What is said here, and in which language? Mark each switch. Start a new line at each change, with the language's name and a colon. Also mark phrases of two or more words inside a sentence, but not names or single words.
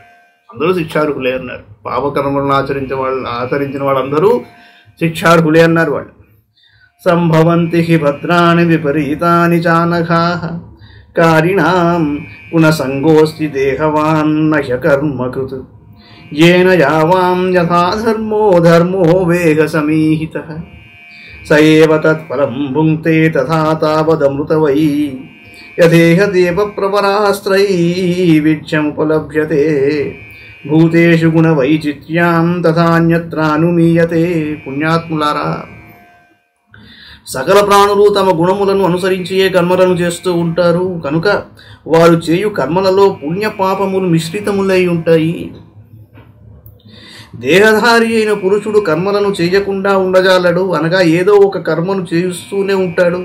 Telugu: అందరూ శిక్షార్హులే అన్నారు. పాపకర్మలను ఆచరించిన వాళ్ళందరూ శిక్షార్హులే అన్నారు.
Sanskrit: వాళ్ళు संभवंति हि भद्रानि विपरीतानि चानघाः कारिणां पुनःसंगोस्ति देहवान् नह्य कर्मकृत् येन यावां यथा धर्मो धर्मो वेह समीहितः स एव तत्फलं भुङ्क्ते तथा तावदमृतवै यथेह देवप्रवरास्त्रैविध्यमुपलभ्यते भूतेषु गुणवैचित्र्यां तथान्यत्रानुमीयते.
Telugu: పుణ్యాత్ములారా, సకల ప్రాణులు తమ గుణములను అనుసరించే కర్మలను చేస్తూ ఉంటారు. కనుక వారు చేయు కర్మలలో పుణ్య పాపములు మిశ్రితములై ఉంటాయి. దేహధారి అయిన పురుషుడు కర్మలను చేయకుండా ఉండజాలడు, అనగా ఏదో ఒక కర్మను చేస్తూనే ఉంటాడు.